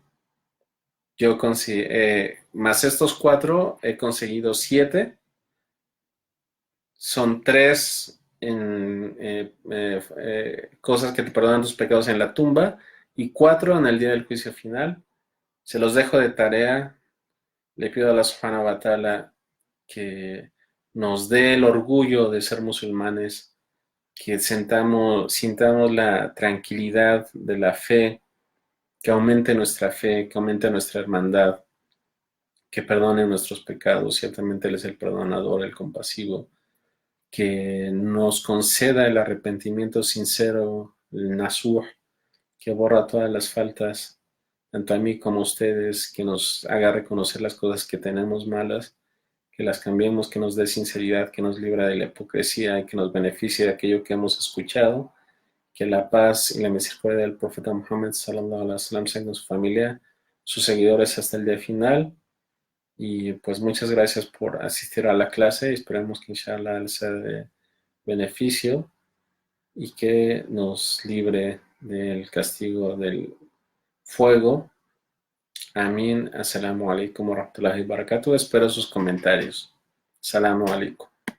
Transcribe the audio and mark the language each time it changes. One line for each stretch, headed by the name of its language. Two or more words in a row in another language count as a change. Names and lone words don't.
Spanish: Yo más estos 4 he conseguido 7. Son 3 cosas que te perdonan tus pecados en la tumba y 4 en el día del juicio final. Se los dejo de tarea. Le pido a
Arabic: الله سبحانه وتعالى
Spanish: que nos dé el orgullo de ser musulmanes, que sintamos la tranquilidad de la fe, que aumente nuestra fe, que aumente nuestra hermandad, que perdone nuestros pecados. Ciertamente Él es el perdonador, el compasivo, que nos conceda el arrepentimiento sincero, el nasuh, que borra todas las faltas, tanto a mí como a ustedes, que nos haga reconocer las cosas que tenemos malas, que las cambiemos, que nos dé sinceridad, que nos libra de la hipocresía y que nos beneficie de aquello que hemos escuchado, que la paz y la misericordia del profeta Muhammad
Arabic: صلى الله عليه وسلم
Spanish: sean con su familia, sus seguidores hasta el día final. Y pues muchas gracias por asistir a la clase y esperemos que inshallah sea de beneficio y que nos libre del castigo del fuego. Amén.
Arabic: السلام عليكم ورحمة الله وبركاته.
Spanish: Espero sus comentarios.
Arabic: السلام عليكم.